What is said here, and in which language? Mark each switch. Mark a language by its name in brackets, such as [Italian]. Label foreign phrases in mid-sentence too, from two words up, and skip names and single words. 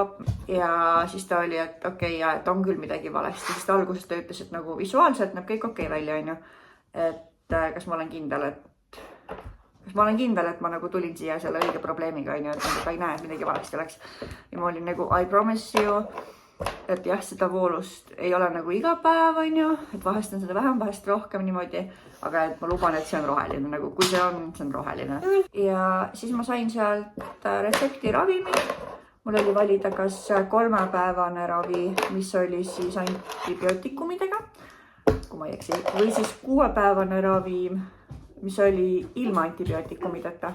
[Estonian] Ja siis ta oli, et okei, ja et on küll midagi valesti. Sest alguses ta ütles, et nagu visuaalselt näeb kõik okei välja, on ju. Et kas ma olen kindel, et ma olen kindel, et ma nagu tulin siia selle õige probleemiga, onju, et nagu ta ei näe, et midagi valesti oleks. Ja ma olin nagu [English] I promise you, [Estonian] et jah, seda voolust ei ole nagu iga päev, onju, et vahest on seda vähem, vahest rohkem niimoodi, aga et ma luban, et see on roheline, nagu kui see on roheline. Ja siis ma sain sealt retsepti ravimi. Mul oli valida kas 3-päevane ravi, mis oli siis antibiootikumidega, kui ma ei eksi, või siis 6-päevane ravi, mis oli ilma antibiootikumideta.